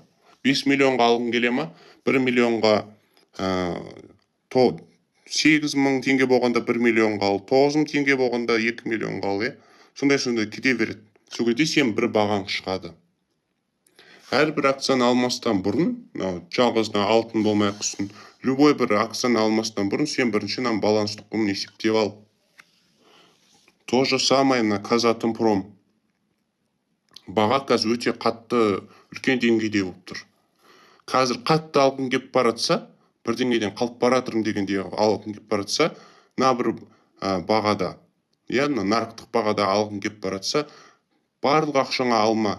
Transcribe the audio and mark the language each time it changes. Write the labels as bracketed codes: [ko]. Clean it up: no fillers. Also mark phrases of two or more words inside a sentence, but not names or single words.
[kk] 5 миллионға алғың келе ма? 1 миллионға 8 мың теңге болғанда 1 миллионға ал, 9 мың теңге болғанда 2 миллионға ал. Сондай кете береді. Сол кезде сен бір бағаң шығады. Әрбір акцияны алмастан бұрын, жалғыз алтын болмай құсын, любой бір акцияны алмастан бұрын сен бірінші баланстық құнын есептеп ал. [ru] То же самое на Казатомпром. [kk] Баға қазір өте қатты үлкен деңгейде болып тұр. Қазір қатты алғың кеп баратса, бірдеңеден қалып баратырың дегенде алғың кеп баратса, бір бағада, нарықтық бағада алғың кеп баратса, барлық ақшаңа алма.